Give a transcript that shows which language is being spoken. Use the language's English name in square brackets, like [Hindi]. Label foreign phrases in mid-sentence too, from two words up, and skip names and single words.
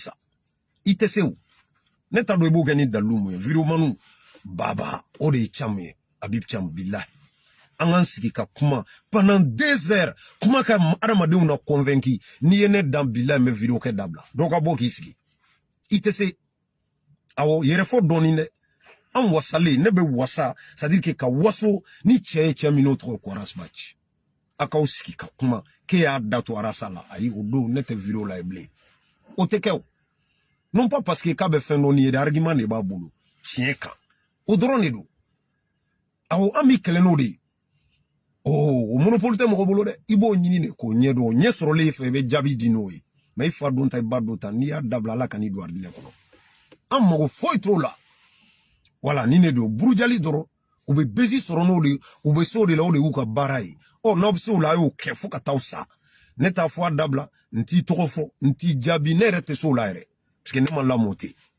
[Bambara] sa i tɛ se o ne t'a dɔn i b'o kɛ ni dalilu mun ye vidéo manu baba o de ye Thiam ye Habib Thiam bilayi an k'an sigi ka kuma pendant 2 heures kuma ka adamadenw na convaincu n'i ye ne dan bilayi n bɛ vidéo kɛ dabila dɔw ka bɔ k'i sigi i tɛ se awɔ yɛrɛfɔ dɔɔnin dɛ an wasalen ne bɛ wasa [French] c'est à dire que [Bambara] ka waso ni cɛ ye cɛ min n'o tɔgɔ ko Arasbachi a k'aw sigi ka kuma k'e y'a da to Arasa la ayi o don ne tɛ vidéo la ye bilen o tɛ kɛ o [French] non pas parce que [Bambara] k'a bɛ fɛn dɔ ni ye de argument de b'a bolo tiɲɛ kan o dɔrɔn de don awɔ an b'i kɛlɛ n'o de ye o monopole tɛ mɔgɔ bolo dɛ i b'o ɲini de k'o ɲɛ dɔn o ɲɛ sɔrɔlen fɛ i bɛ jaabi di n'o ye mais i fa don ta i ba don ta n'i y'a dabila Ala kan'i don aridinɛ kɔnɔ an mago foyi t'o la voilà ni ne don burujali dɔrɔn u bɛ besi sɔrɔ n'o de u bɛ se o de la o de y'u ka baara ye n'aw bɛ se o la a y'o kɛ fo ka taa sa ne t'a fɔ a dabila n t'i tɔgɔ fɔ n t'i jaabi ne yɛrɛ tɛ se o la yɛrɛ parce que ne ma lamɔ ten